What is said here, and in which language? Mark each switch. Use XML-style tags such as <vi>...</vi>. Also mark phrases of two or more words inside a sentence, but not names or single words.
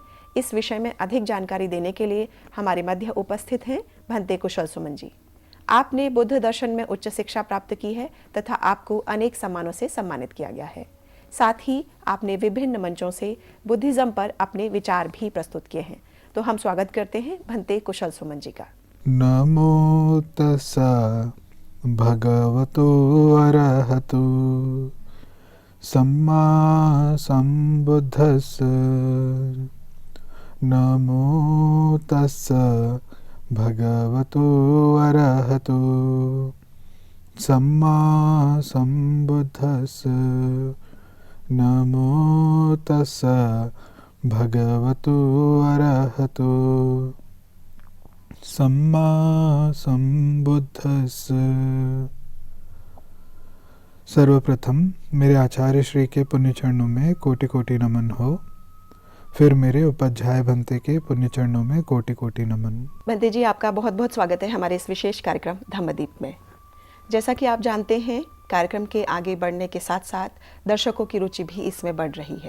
<hi>इस विषय में अधिक जानकारी देने के लिए हमारे मध्य उपस्थित हैं भंते कुशल सुमन जी। आपने बुद्ध दर्शन में उच्च शिक्षा प्राप्त की है तथा आपको अनेक सम्मानों से सम्मानित किया गया है। साथ ही आपने विभिन्न मंचों से बुद्धिज्म पर अपने विचार भी प्रस्तुत किए हैं। तो हम स्वागत करते हैं भंते कुशल सुमन जी का।</hi> <pi>नमो तस्सा भगवतो अरहतो सम्मा सम्बुद्धस्स। नमो तस्सा भगवतो अरहतो सम्मा सम्बुद्धस्स। नमो तस्सा भगवतो अरहतो सम्मा सम्बुद्धस्स।</pi> <hi>सर्वप्रथम मेरे आचार्य श्री के पुण्य चरणों में कोटि कोटि नमन हो। फिर मेरे उपाध्याय भंते के पुण्य चरणों में कोटि कोटि नमन। भंते जी, आपका बहुत बहुत स्वागत है हमारे इस विशेष कार्यक्रम धम्मदीप में। जैसा कि आप जानते हैं, कार्यक्रम के आगे बढ़ने के साथ साथ दर्शकों की रुचि भी इसमें बढ़ रही है।</hi>